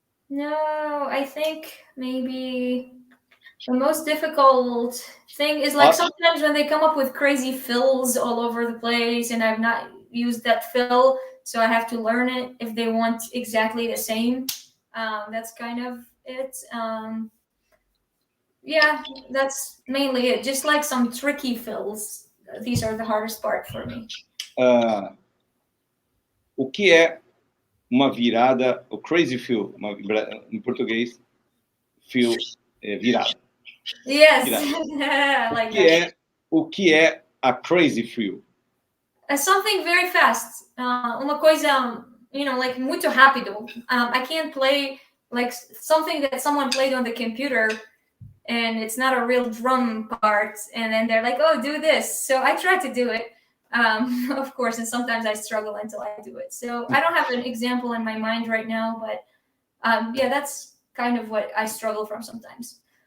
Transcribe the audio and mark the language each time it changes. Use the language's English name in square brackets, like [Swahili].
[English] No, I think maybe the most difficult thing is like sometimes when they come up with crazy fills all over the place, and I've not used that fill, so I have to learn it if they want exactly the same. That's kind of it. Yeah, that's mainly it. Just like some tricky fills. These are the hardest part for me. [Portuguese] O que é uma virada, o crazy fill, em português, fill virada. [English] Yes, [Portuguese] virada. [English] like that. [Portuguese] O que é a crazy fill? [English] Something very fast. [Portuguese] Uma coisa, like muito rápido. [English] I can't play like something that someone played on the computer, and it's not a real drum part, and then they're like, oh, do this. So I try to do it, of course, and sometimes I struggle until I do it. So I don't have an example in my mind right now, but yeah, that's kind of what I struggle from sometimes.